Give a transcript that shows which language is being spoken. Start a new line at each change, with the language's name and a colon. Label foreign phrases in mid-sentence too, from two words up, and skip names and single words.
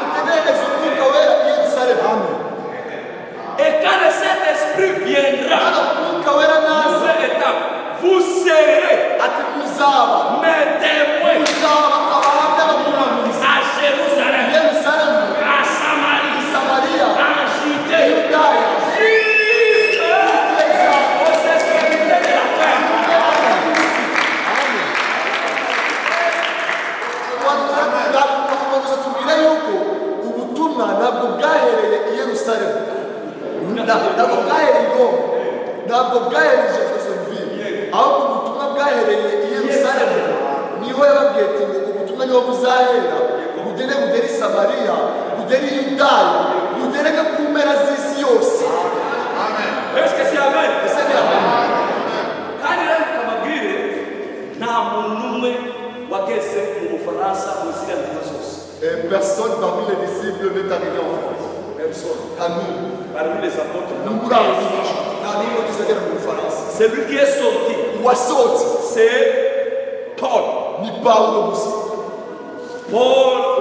French: Et quand le Saint-Esprit viendra, nouvelle étape, vous serez mes témoins à Jérusalem, à Samarie, en Judée, jusqu'aux extrémités de la terre.
Kinyarwanda: ntabwo bwahereye Jeffersonville ahubwo ubutumwa bwahereye i Yerusalemu. Niho yababwiye ati ngo ubutumwa niho buzahera bugere i Samariya, bugere i Yudaya, bugere no ku mpera z'isi yose.
French: Est-ce que c'est amen?
Kinyarwanda: Ese ni amen? Kandi rero kamabwire nta muntu n'umwe wageze mu Bufaransa mu ziriya nzira zose.
French: Personne parmi les disciples n'est arrivé en France. Personne. À nous. Parmi les apôtres. C'est lui qui est sorti. C'est Paul. Paul